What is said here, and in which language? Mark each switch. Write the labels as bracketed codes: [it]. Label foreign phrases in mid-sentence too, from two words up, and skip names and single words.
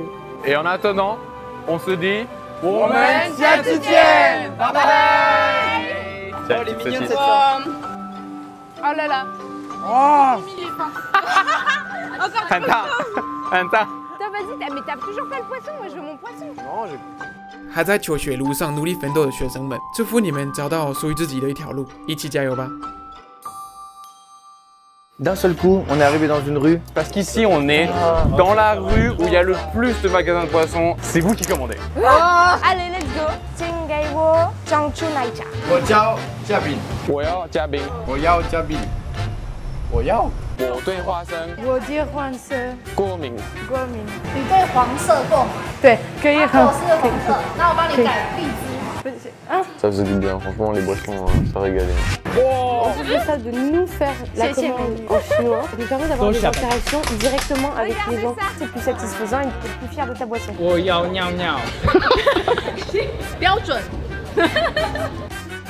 [fr] Et en attendant, on se dit... Woman Jiazhijian. [en] Bye bye. [fr] Oh, elle est mignonne cette femme. Oh là là. Oh. Encore un tas. Attends, vas-y, mais t'as toujours pas le poisson, moi je veux mon poisson. Non, j'ai... [zh] 还在求学路上努力奋斗的学生们，祝福你们找到属于自己的一条路，一起加油吧！ [fr] D'un seul coup, on est arrivé dans une rue. Parce qu'ici, on est dans la rue où il y a le plus de magasins de poissons. C'est vous qui commandez. Oh, allez, [en] let's go. [zh] 请给我珍珠奶茶。我叫嘉宾。我要嘉宾。我要嘉宾。我要。我对花生。我对黄色过敏。过敏。你对黄色过敏？对，可以很。我是黄色，那我帮你改荔枝。 [fr] Ça faisait du bien, franchement les boissons, ça régalait. On faisait ça de nous faire la commande en chinois, ça nous permet d'avoir des interactions directement avec les gens. C'est plus satisfaisant et tu es plus fier de ta boisson. [zh] 我要尿尿。标准。